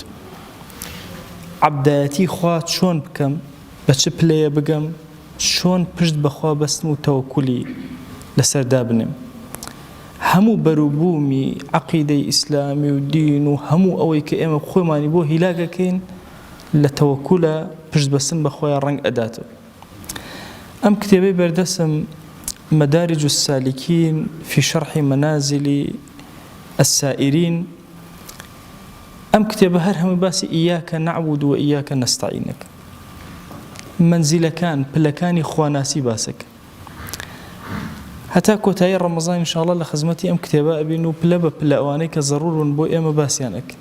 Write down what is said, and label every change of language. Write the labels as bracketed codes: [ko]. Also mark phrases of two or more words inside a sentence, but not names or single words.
[ckb] عەبدایەتی خوا چۆن بکەم، بە چ پلەیە بگەم، چۆن پشت بەخوا بەستم و تەوەکولی لەسەردا بنێم. هەموو بەرووبوومی عەقیدەی ئیسلامی و دین و هەموو ئەوەی کە ئێمە خۆمانی بۆ هیلاگەکەین لە تەوەکولە پشت بەستن بەخوای ڕەنگ ئەداتەوە. ئەم کتێبەی بەردەستم مەدارج السالكين في شرح منازل السائرين. ئەم کتێبە هەر هەمووی باسی [ar] ئیاکە نەعبود و ئیاکە نەستەعینەکە، [ckb] مەنزیلەکان، پلەکانی خواناسی باسەکە. هەتا کۆتایی ڕەمەزان ئینشاءڵڵا لە خزمەتی ئەم کتێبە ئەبین و پلە بە پلە ئەوانەی کە زەڕوورن بۆ ئێمە باسییان ئەکەین.